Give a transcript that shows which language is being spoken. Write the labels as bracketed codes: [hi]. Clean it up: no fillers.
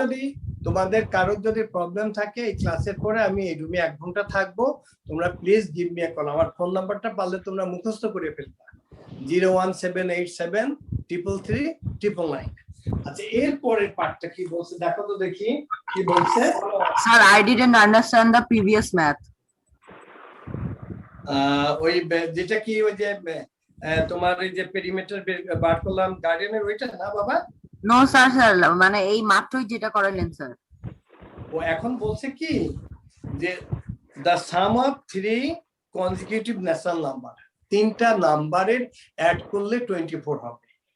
[bn] যদি তোমাদের কারোর যদি প্রবলেম থাকে, এই ক্লাসের পরে আমি এই রুমে 1 ঘন্টা থাকবো, তোমরা [en] Please give me a call. [bn] আমার ফোন নাম্বারটা পারলে তোমরা মুখস্থ করে ফেলবা, 01787333999। আচ্ছা, এর পরের পার্টটা কি বলছে দেখো তো দেখি কি বলছে। [en] Sir, I didn't understand the previous math. [bn] ওই যেটা কি, ওই যে তোমার এই যে পেরিমিটার বার করলাম গার্ডেনের, ওইটা না বাবা? [en] No, sir, sir. [bn] মানে এই মাত্রই যেটা করাইলেন স্যার। ও এখন বলছে কি যে [en] the sum of 3 consecutive natural number, [bn] তিনটা নাম্বারের অ্যাড করলে 24 হবে।